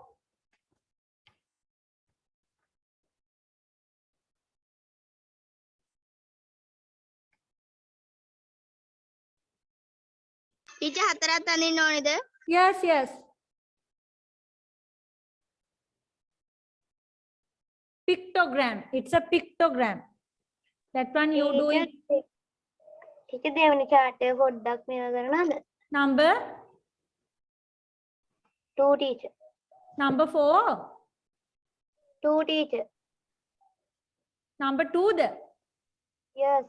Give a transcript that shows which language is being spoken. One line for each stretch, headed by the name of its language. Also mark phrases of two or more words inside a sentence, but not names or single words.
Sinhala: Teacher 4ක් අඳින්න ඕනේද?
English: Yes, yes. Pictogram. It's a pictogram. That one you do it.
Sinhala: Teacher දෙවෙනි chart එක පොඩ්ඩක් මේවා කරනවද?
English: Number? 2 teacher. Number 4? 2 teacher. Number 2 the? Yes.